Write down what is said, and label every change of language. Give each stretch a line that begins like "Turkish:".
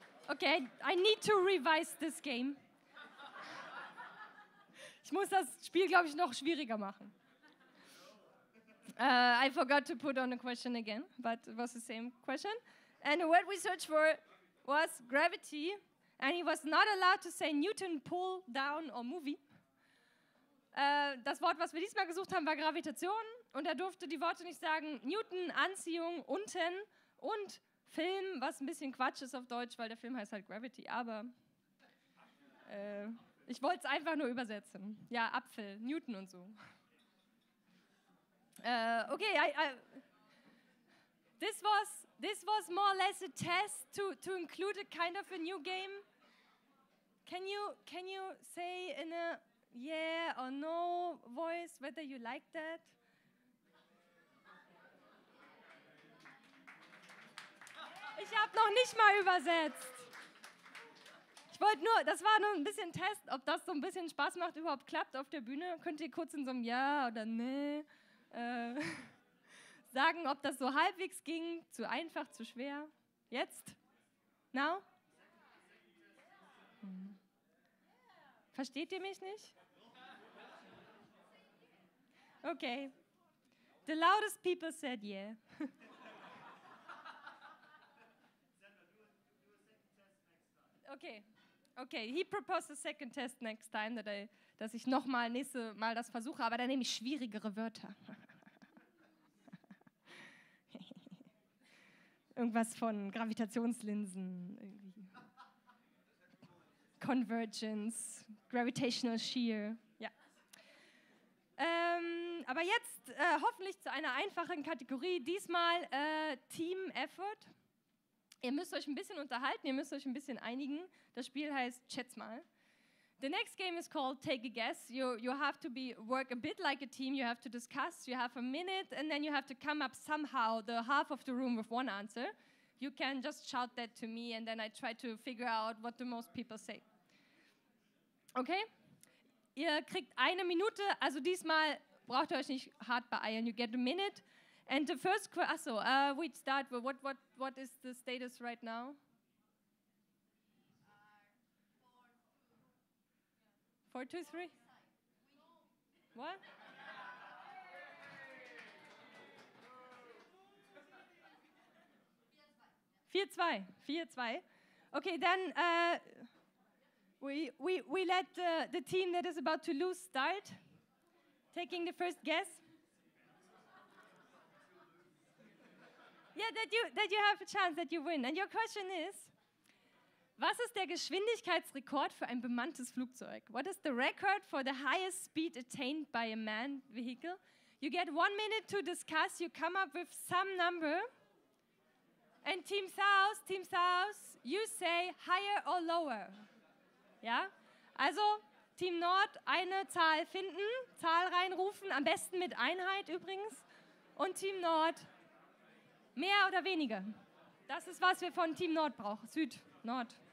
English: Okay, I need to revise this game.
German: Ich muss das Spiel, glaube ich, noch schwieriger machen.
English: I forgot to put on a question again, but it was the same question. And the word we searched for was gravity, and he was not allowed to say Newton, pull, down or movie.
German: Das Wort, was wir diesmal gesucht haben, war Gravitation, und er durfte die Worte nicht sagen Newton, Anziehung, unten und Film, was ein bisschen Quatsch ist auf Deutsch, weil der Film heißt halt Gravity, aber ich wollte es einfach nur übersetzen. Ja, Apfel, Newton und so.
English: Okay, this was more or less a test to include a kind of a new game. Can you say in a yeah or no voice whether you like that?
German: Ich habe noch nicht mal übersetzt. Ich wollte nur, das war nur ein bisschen Test, ob das so ein bisschen Spaß macht, überhaupt klappt auf der Bühne. Könnt ihr kurz in so einem Ja oder Nee sagen, ob das so halbwegs ging, zu einfach, zu schwer? Jetzt?
English: Now?
German: Versteht ihr mich nicht?
English: Okay. The loudest people said yeah. Okay. He proposed a second test next time,
German: dass ich nochmal nächstes Mal das versuche, aber dann nehme ich schwierigere Wörter. Irgendwas von Gravitationslinsen, irgendwie. Convergence, Gravitational Shear, ja. Aber jetzt hoffentlich zu einer einfachen Kategorie, diesmal Team Effort. Ihr müsst euch ein bisschen unterhalten, ihr müsst euch ein bisschen einigen. Das Spiel heißt Schätz mal.
English: The next game is called Take a Guess. You have to work a bit like a team. You have to discuss. You have a minute, and then you have to come up somehow the half of the room with one answer. You can just shout that to me, and then I try to figure out what the most people say.
German: Okay? Ihr kriegt eine Minute. Also diesmal braucht ihr euch nicht hart beeilen.
English: You get a minute. And the first question. We start with what is the status right now? 4-2-3? What? 4-2. Okay, then we let the team that is about to lose start, taking the first guess. Yeah, that you have a chance, that you win. And your question is,
German: was ist der Geschwindigkeitsrekord für ein bemanntes Flugzeug?
English: What is the record for the highest speed attained by a manned vehicle? You get 1 minute to discuss. You come up with some number. And Team South, you say higher or lower.
German: Ja? Also, Team Nord, eine Zahl finden, Zahl reinrufen, am besten mit Einheit übrigens. Und Team Nord, mehr oder weniger. Das ist, was wir von Team Nord brauchen. Süd, Nord.